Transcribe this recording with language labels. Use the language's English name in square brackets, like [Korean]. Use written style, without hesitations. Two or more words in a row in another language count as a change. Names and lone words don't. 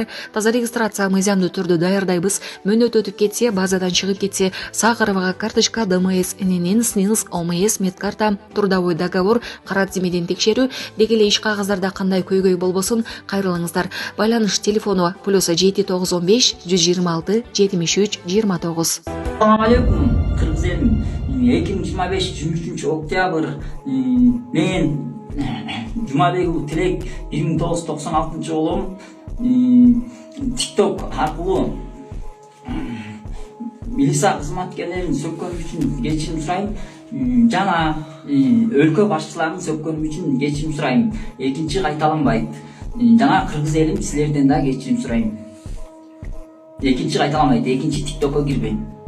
[Kyrgyz] Таза регистрация мыйзамдуу түрдө даярдайбыз. Мөөнөт өтүп кетсе, базадан чыгып кетсе, Сахарова карточка, ДМС, ННН, СНИЛС, ОМС, медкарта, [Russian] трудовой договор, [Kyrgyz] кара тизмеден текшерүү, деги эле иш кагаздарда кандай көйгөй болбосун кайрылыңыздар. Байланыш телефону +7 915 126 73 29. [Arabic] السلام عليكم. [Kyrgyz] Кыргыз элим. 2025 23 октябрь. Мен Жумабеков Тилек 1996 уулум. TikTok arkылуу милиция кызматкерлерин сөккөнүм үчүн кечирим сурайм. Жана өлкө башчыларын сөккөнүм үчүн кечирим сурайм. Экинчи кайталанбайт. Жана кыргыз элим силерден да кечирим сурайм. Экинчи кайталанбайт. Экинчи TikTokко кирбейм.